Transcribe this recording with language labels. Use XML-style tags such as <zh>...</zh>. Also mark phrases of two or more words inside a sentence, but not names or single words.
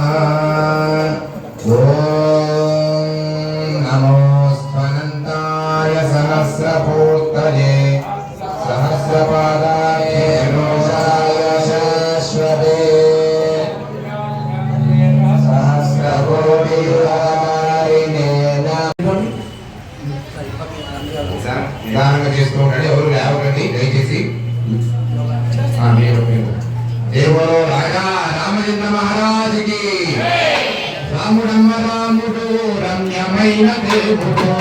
<sa>ॐ नमो स्वनन्ताय सहस्रपूर्तये सहस्रपादाय रोषाय शाश्वते सहस्रकोटियुगारिणे</sa> <te>నిదానంగా చేస్తూ ఉండండి. ఎవరు లేవకండి దయచేసి. దేవుడు రాజా రామచంద్ర మహారాజుకి రాముడమ్మ రాముడు రమ్యమైన దేవుడు</te>